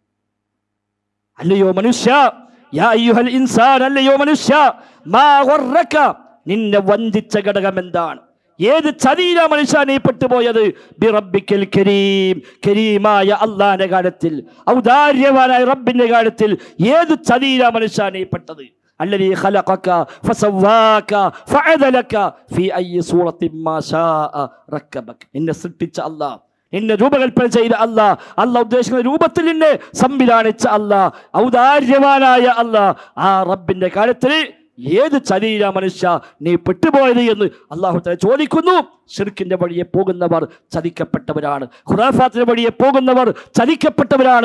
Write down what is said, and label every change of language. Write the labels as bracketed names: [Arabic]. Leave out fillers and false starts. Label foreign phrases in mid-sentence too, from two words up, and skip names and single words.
[Malayalam] അല്ലയോ മനുഷ്യ, [Arabic] يا أيها الإنسان, [Malayalam] അല്ലയോ മനുഷ്യ, [Arabic] ما غرك, [Malayalam] നിന്നെ വഞ്ചിച്ച ഘടകം എന്താണ്? ഏത് ചതിയിലാ മനുഷ്യ നീ പെട്ടുപോയത്? [Arabic] بربك الكريم, [Malayalam] കരീമായ അള്ളാഹിന്റെ കാര്യത്തിൽ, ഔദാര്യവാനായ റബ്ബിന്റെ കാര്യത്തിൽ ഏത് ചതിയിലാ മനുഷ്യ നീ പെട്ടത്? [Arabic] الذي خلقك فسواك فعدلك في أي صورة ما شاء ركبك. [Malayalam] നിന്നെ സൃഷ്ടിച്ച അല്ലാഹ്, നിന്നെ രൂപകൽപ്പന ചെയ്ത അല്ലാഹ്, അല്ലാഹ് ഉദ്ദേശിക്കുന്ന രൂപത്തിൽ നിന്നെ സംവിധാനിച്ച അല്ലാഹ്, ഔദാര്യവാനായ അല്ലാഹ്, ആ റബ്ബിന്റെ കാര്യത്തിൽ ഏത് ചതിയിലാ മനുഷ്യ നീ പെട്ടുപോയത് എന്ന് [Arabic] الله تعالى [Malayalam] ചോദിക്കുന്നു. ശിർക്കിന്റെ വഴിയെ പോകുന്നവർ ചതിക്കപ്പെട്ടവരാണ്. ഖുറാഫാത്തിന്റെ വഴിയെ പോകുന്നവർ ചതിക്കപ്പെട്ടവരാണ്.